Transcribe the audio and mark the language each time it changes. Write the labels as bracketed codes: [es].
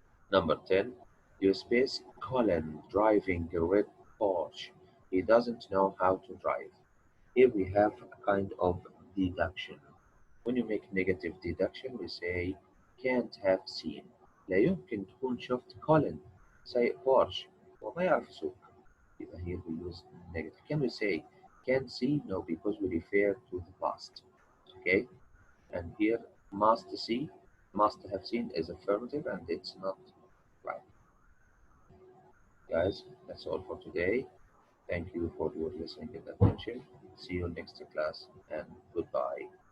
[en] Number 10. Your space Colin driving a red Porsche. He doesn't know how to drive. Here we have a kind of deduction. When you make negative deduction, we say can't have seen. [ar] لا يمكن تكون شفت كولين سايق بورش وما يعرف يسوق. يبقى [en] here we use negative. Can we say can't see? No, because we refer to the past. Okay? And here must see, must have seen is affirmative and it's not right. Guys, that's all for today. Thank you for your listening and attention. See you next class and goodbye.